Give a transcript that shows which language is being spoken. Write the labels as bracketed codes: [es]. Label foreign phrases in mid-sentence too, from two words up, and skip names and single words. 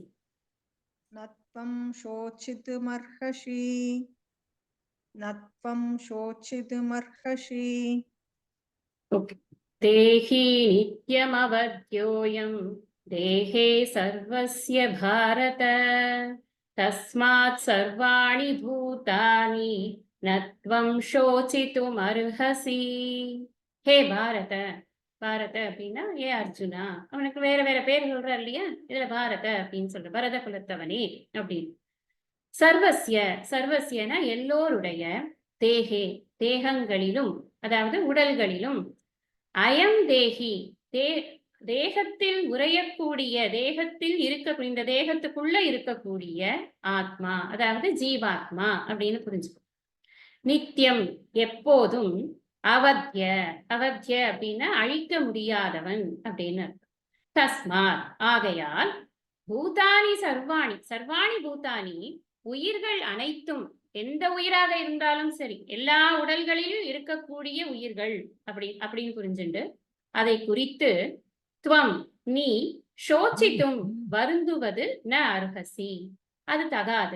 [sa] न त्वं शोचितुमर्हसि न त्वं शोचितुमर्हसि [ta] ஓகே. [sa] देही नित्यमवध्योऽयं देहे सर्वस्य भारत तस्मात् सर्वाणि भूतानि नत्वं शोचितुम् अर्हसि. हे भारत, [ta] பாரத அப்படின்னா ஏ அர்ஜுனா, அவனுக்கு வேற வேற பேர் சொல்றாரு இல்லையா, இதுல பாரத அப்படின்னு சொல்ற, பரத குலத்தவனே அப்படின்னு. சர்வஸ்ய, சர்வஸ்யனா எல்லோருடைய, தேகே தேகங்களிலும், அதாவது உடல்களிலும், [sa] अयं देही [ta] தேகத்தில் உறையக்கூடிய, தேகத்தில் இருக்கக்கூடிய, இந்த தேகத்துக்குள்ள இருக்கக்கூடிய ஆத்மா, அதாவது ஜீவாத்மா அப்படின்னு புரிஞ்சுக்கோ. நித்தியம் எப்போதும், அவத்ய, அவத்ய அப்படின்னா அழிக்க முடியாதவன் அப்படின்னு அர்த்தம். தஸ்மாத் ஆகையால், [sa] भूतानि सर्वाणि, सर्वाणि भूतानि [ta] உயிர்கள் அனைத்தும், எந்த உயிராக இருந்தாலும் சரி, எல்லா உடல்களிலும் இருக்கக்கூடிய உயிர்கள் அப்படின்னு புரிஞ்சுண்டு அதை குறித்து, துவம் நீ, சோச்சித்தும் வருந்துவது [sa] न अर्हसि [ta] அது தகாது.